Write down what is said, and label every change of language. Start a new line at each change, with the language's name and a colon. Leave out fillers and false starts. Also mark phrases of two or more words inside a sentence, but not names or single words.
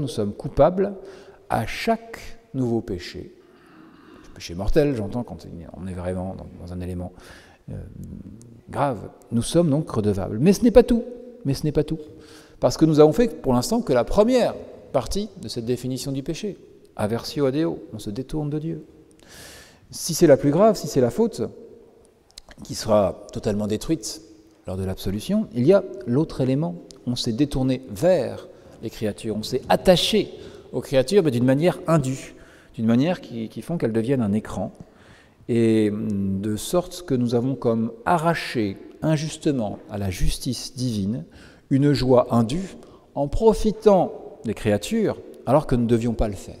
French: Nous sommes coupables à chaque nouveau péché. Péché mortel, j'entends, quand on est vraiment dans un élément grave. Nous sommes donc redevables. Mais ce n'est pas tout. Parce que nous avons fait pour l'instant que la première partie de cette définition du péché.
Latin: Aversio ad Deo,
French: on se détourne de Dieu. Si c'est la plus grave, si c'est la faute, qui sera totalement détruite lors de l'absolution, il y a l'autre élément. On s'est détourné vers les créatures, on s'est attaché aux créatures, mais d'une manière indue, d'une manière qui font qu'elles deviennent un écran, et de sorte que nous avons comme arraché injustement à la justice divine une joie indue en profitant des créatures alors que nous ne devions pas le faire.